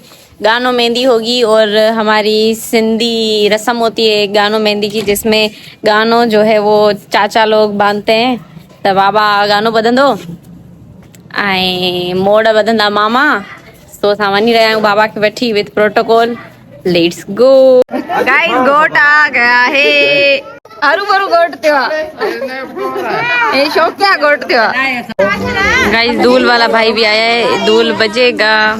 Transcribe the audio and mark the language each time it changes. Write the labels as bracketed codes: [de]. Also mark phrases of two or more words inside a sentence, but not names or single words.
[ur] گانو مہندی ہوگی اور ہماری سندھی رسم ہوتی ہے گانو مہندی کی، جس میں گانو جو ہے وہ چاچا لوگ باندھتے ہیں. [sd] तो बाबा गानो बधंदो ऐं मोड़ बधंदा मामा। तो असां वञी रहिया आहियूं बाबा खे वठी [en] with protocol. Let's go guys, [ur] گوٹ آ گیا ہے. [sd] हरू भरू गोट थियो आहे, शौक क्या गोट थियो। [ur] گائز، ڈھول والا بھائی بھی آیا ہے، ڈھول بجے گا.